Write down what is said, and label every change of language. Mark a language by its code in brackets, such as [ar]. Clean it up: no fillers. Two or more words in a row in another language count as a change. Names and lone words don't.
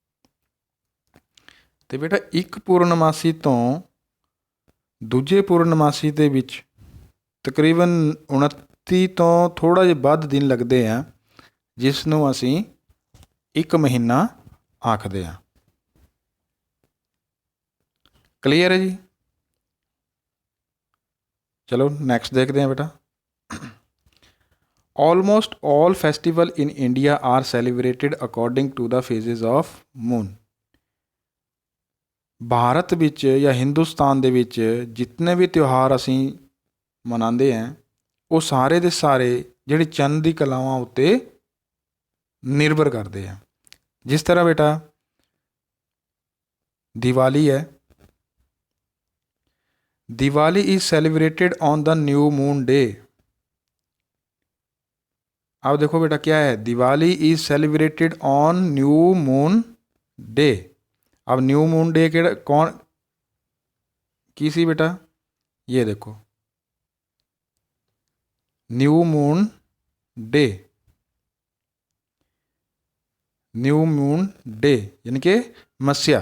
[pa] ਅਤੇ ਬੇਟਾ ਇੱਕ ਪੂਰਨਮਾਸੀ ਤੋਂ ਦੂਜੇ ਪੂਰਨਮਾਸੀ ਦੇ ਵਿੱਚ ਤਕਰੀਬਨ 29 ਤੋਂ ਥੋੜ੍ਹਾ ਜਿਹਾ ਵੱਧ ਦਿਨ ਲੱਗਦੇ ਆ, ਜਿਸ ਨੂੰ ਅਸੀਂ 1 ਮਹੀਨਾ ਆਖਦੇ ਹਾਂ। ਕਲੀਅਰ ਹੈ ਜੀ? ਚਲੋ ਨੈਕਸਟ ਦੇਖਦੇ ਹਾਂ ਬੇਟਾ। [en] Almost all festival in India are celebrated according to the phases of moon. [pa] ਭਾਰਤ ਵਿੱਚ ਜਾਂ ਹਿੰਦੁਸਤਾਨ ਦੇ ਵਿੱਚ ਜਿਤਨੇ ਵੀ ਤਿਉਹਾਰ ਅਸੀਂ ਮਨਾਉਂਦੇ ਹਾਂ ਉਹ ਸਾਰੇ ਦੇ ਸਾਰੇ ਜਿਹੜੇ ਚੰਦ ਦੀ ਕਲਾਵਾਂ ਉੱਤੇ ਨਿਰਭਰ ਕਰਦੇ ਆ। ਜਿਸ ਤਰ੍ਹਾਂ ਬੇਟਾ ਦੀਵਾਲੀ ਹੈ, ਦੀਵਾਲੀ [en] is celebrated on the new moon day. [hi] अब देखो बेटा क्या है, [en] Diwali is celebrated on new moon day. [hi] अब [en] new moon day [hi] के कौन की सी बेटा, ये देखो [en] new moon day, new moon day [hi] यानी कि मस्या।